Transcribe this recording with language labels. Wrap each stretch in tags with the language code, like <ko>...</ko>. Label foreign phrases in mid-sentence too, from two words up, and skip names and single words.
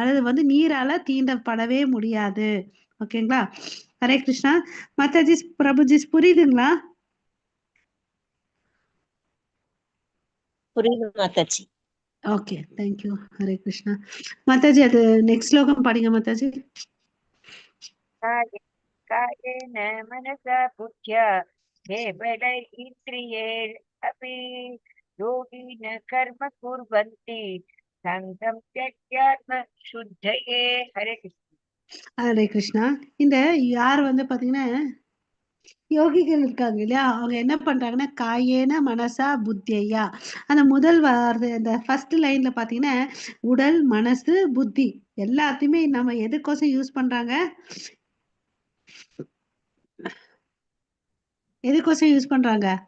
<ta>அது வந்து நீரால தீண்டப்படவே முடியாது. ஓகேங்களா? ஹரே கிருஷ்ணா. மாதாஜி, பிரபுஜி புரியுதுங்களா? புரியுது மாதாஜி.</ta> <en>okay, thank you.</en> <ta>ஹரே கிருஷ்ணா. மாதாஜி, அது நெக்ஸ்ட் ஸ்லோகம் படிங்க மாதாஜி.</ta> <sa>कायेन मनसा बुद्ध्या केवलैः इन्द्रियैरपि योगिनः कर्म कुर्वन्ति सङ्गं त्यक्त्यात्म शुद्धये. हरे कृष्ण.</sa> <ta>ஹரே கிருஷ்ணா. இந்த யார் வந்து பாத்தீங்கன்னா யோகிகள் இருக்காங்க இல்லையா, அவங்க என்ன பண்றாங்கன்னா</ta> <sa>कायेन मनसा बुद्ध्या.</sa> <ta>அந்த முதல் வார்த்தை அந்த</ta> <en>first lineல</en> <ta>பாத்தீங்கன்னா உடல் மனசு புத்தி எல்லாத்தையுமே நம்ம எதுக்கோசம் யூஸ் பண்றாங்க, எதுக்கோசம் யூஸ் பண்றாங்க?</ta>